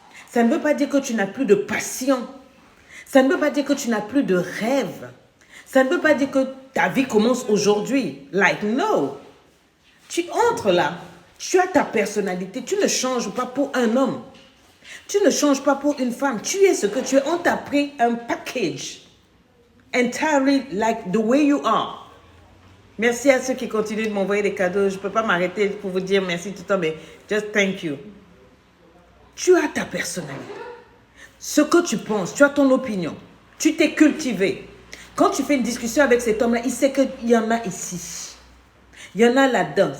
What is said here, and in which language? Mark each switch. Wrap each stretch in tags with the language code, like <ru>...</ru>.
<fr>Ça ne veut pas dire que tu n'as plus de passion. Ça ne veut pas dire que tu n'as plus de rêve. Ça ne veut pas dire que ta vie commence aujourd'hui.</fr> <en>Like, no.</en> <fr>Tu entres là. Tu as ta personnalité. Tu ne changes pas pour un homme. Tu ne changes pas pour une femme. Tu es ce que tu es. On t'a pris un package.</fr> <en>Entirely like the way you are.</en> <fr>Merci à ceux qui continuent de m'envoyer des cadeaux. Je ne peux pas m'arrêter pour vous dire merci tout le temps, mais</fr> <en>just thank you.</en> <fr>Tu as ta personnalité. Ce que tu penses, tu as ton opinion. Tu t'es cultivé. Quand tu fais une discussion avec cet homme-là, il sait qu'il y en a ici. Il y en a là-dedans.</fr>